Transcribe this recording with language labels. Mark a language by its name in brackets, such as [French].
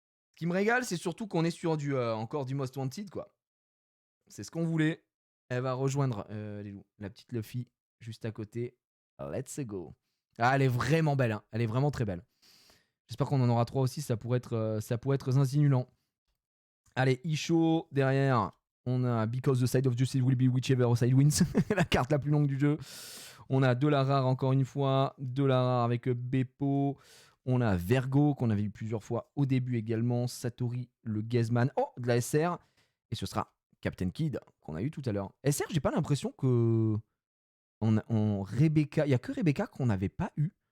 [French] Ce qui me régale, c'est surtout qu'on est sur encore du Most Wanted, quoi. C'est ce qu'on voulait. Elle va rejoindre la petite Luffy juste à côté. Let's go. Ah, elle est vraiment belle, hein. Elle est vraiment très belle. J'espère qu'on en aura 3 aussi. Ça pourrait être zinzinulant. Allez, Isho derrière. On a [English] Because the side of justice will be whichever side wins. [French] La carte la plus longue du jeu. On a de la rare encore une fois. De la rare avec Beppo. On a Vergo qu'on avait vu plusieurs fois au début également. Satori le Gazman. Oh, de la SR. Et ce sera Captain Kid qu'on a eu tout à l'heure. SR, j'ai pas l'impression que Rebecca, il y a que Rebecca qu'on n'avait pas eu.